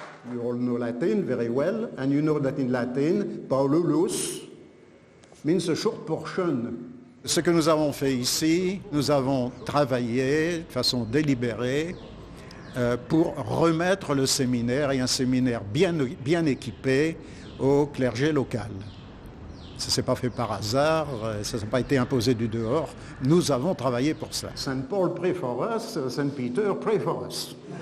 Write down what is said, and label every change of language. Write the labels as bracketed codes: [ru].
[en] You all know Latin very well, and you know that in Latin, Paulus means a short portion. [fr] Ce que nous avons fait ici, nous avons travaillé de façon délibérée pour remettre le séminaire, et un séminaire bien équipé, au clergé local. Ça ne s'est pas fait par hasard, ça n'a pas été imposé du dehors. Nous avons travaillé pour cela. [en] Saint Paul pray for us, Saint Peter pray for us.